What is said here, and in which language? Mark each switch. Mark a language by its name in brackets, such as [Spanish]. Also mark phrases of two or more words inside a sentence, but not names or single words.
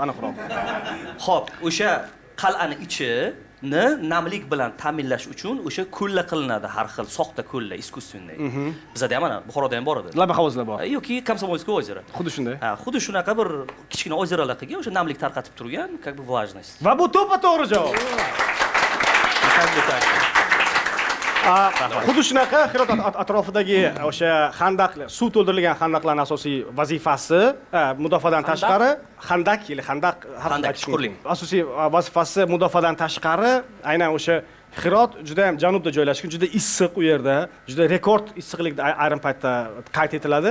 [Uzbek] Xo'p, o'sha qal'ani ichini namlik bilan ta'minlash uchun o'sha ko'llar qilinadi, har xil soxta ko'llar, искусственный. Bizda ham mana Buxoroda ham bor edi. Laba havuzlar bor. Yoki Komsomolskoy ozero. Xuddi shunday. Ha, xuddi shunaqa bir kichkina ozeralar qilgan, o'sha namlik tarqatib turgan, [Russian] как бы влажность. [Uzbek] Va bu to'g'ri javob. Xuddi shunaqa Hirot atrofidagi o'sha xandaqlar, suv to'ldirilgan xandaqlarning asosiy vazifasi mudofaadan tashqari xandaq, chuqurlik. Asosiy vazifasi mudofaadan tashqari aynan o'sha Hirot juda ham janubda joylashgan, juda issiq u yerda, juda rekord issiqlikda ayrim paytda qayd etiladi.